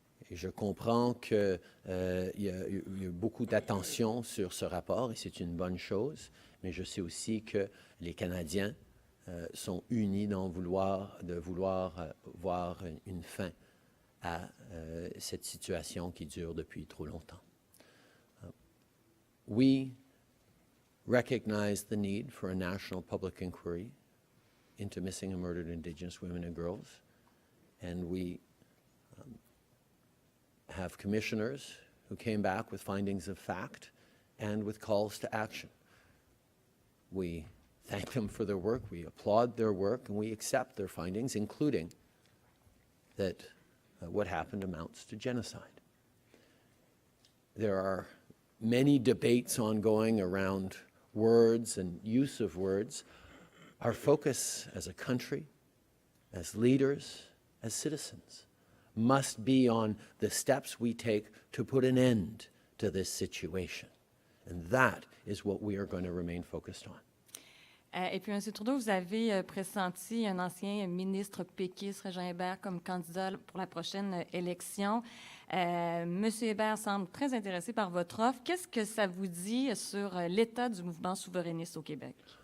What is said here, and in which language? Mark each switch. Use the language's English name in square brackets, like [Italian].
[French] Et je comprends qu'il y a eu beaucoup d'attention sur ce rapport et c'est une bonne chose, mais je sais aussi que les Canadiens sont unis dans vouloir voir une fin à cette situation qui dure depuis trop longtemps. [English] We recognize the need for a national public inquiry into missing and murdered Indigenous women and girls, and we have commissioners who came back with findings of fact and with calls to action. We thank them for their work, we applaud their work, and we accept their findings, including that what happened amounts to genocide. There are many debates ongoing around words and use of words. Our focus as a country, as leaders, as citizens, must be on the steps we take to put an end to this situation. And that is what we are going to remain focused on. [French] Et puis, M. Trudeau, vous avez pressenti un ancien ministre péquiste, Régent Hébert, comme candidat pour la prochaine élection. M. Hébert semble très intéressé par votre offre. Qu'est-ce que ça vous dit sur l'état du mouvement souverainiste au Québec?